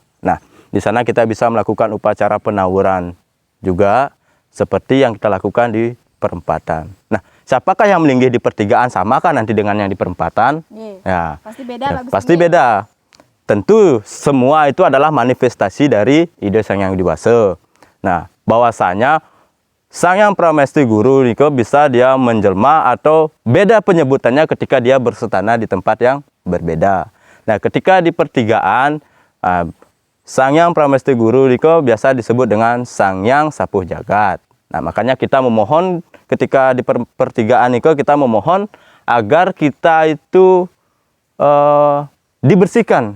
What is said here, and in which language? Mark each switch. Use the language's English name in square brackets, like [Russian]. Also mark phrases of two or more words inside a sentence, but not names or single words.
[Indonesian] Nah, di sana kita bisa melakukan upacara penawuran juga seperti yang kita lakukan di perempatan. Nah, siapakah yang melinggih di pertigaan, samakah nanti dengan yang di perempatan? Ya, pasti beda. Pasti beda. Tentu semua itu adalah manifestasi dari ide Sang Hyang Widi-Wasa. Nah, bahwasanya Sang Hyang Pramesti Guru niko bisa dia menjelma atau beda penyebutannya ketika dia bersutana di tempat yang berbeda. Nah, ketika di pertigaan, Sang Hyang Pramesti Guru niko biasa disebut dengan Sang Hyang Sapuh Jagat. Nah, makanya kita memohon ketika di pertigaan niko kita memohon agar kita itu dibersihkan.